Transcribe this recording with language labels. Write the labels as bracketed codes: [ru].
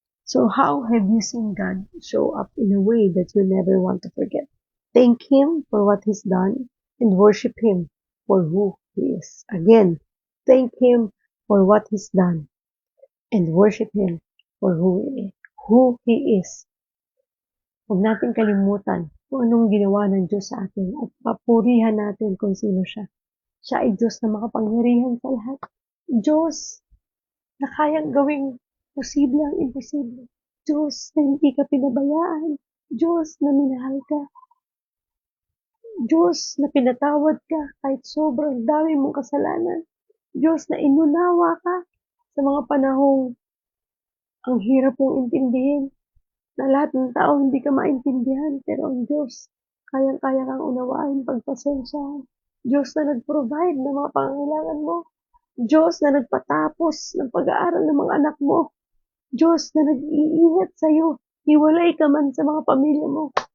[en] So, how have you seen God show up in a way that you never want to forget? Thank Him for what He's done and worship Him for who He is. Again, thank Him for what He's done and worship Him for who He is. [tl] Huwag natin kalimutan kung anong ginawa ng Diyos sa atin at papurihan natin kung sino siya. Siya ay Diyos na makapangyarihan sa lahat. Diyos na kayang gawing posible ang imposible. Diyos na hindi ka pinabayaan. Diyos na minahal ka. Diyos na pinatawad ka kahit sobrang dami mong kasalanan. Diyos na inunawa ka sa mga panahong ang hirap mong intindihin. na lahat ng tao hindi ka maintindihan, pero ang Diyos, kayang-kaya kang unawain, pagpasensyahan. Diyos na nag-provide ng mga pangangailangan mo. Diyos na nagpatapos ng pag-aaral ng mga anak mo. Diyos na nag-iingat sa'yo. Hiwalay ka man sa mga pamilya mo.